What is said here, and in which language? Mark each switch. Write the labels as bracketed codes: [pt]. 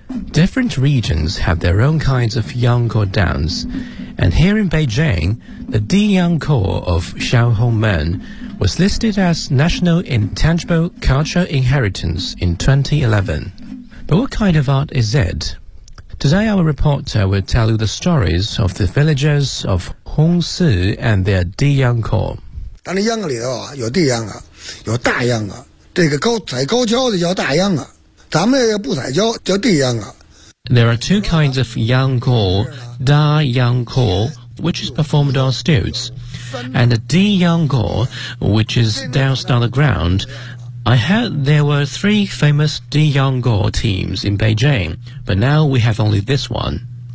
[en] Different regions have their own kinds of Yangkou dance, and here in Beijing, the Di Yangkou of Xiaohongmen. Was listed as National Intangible Cultural Inheritance in 2011. But what kind of art is it? Today our reporter will tell you the stories of the villagers of Hongsi and their Di Yangkou. [zh] 当然秧歌里头啊有地秧歌，有大秧歌，这个高踩高跷的叫大秧歌，咱们要不踩跷叫地秧歌。 [en] There are two kinds of Yangkou, Da Yangkou, which is performed on stilts. And the Di Yangkou, which is danced on the ground. I heard there were three famous Di Yangkou teams in Beijing, but now we have only this one.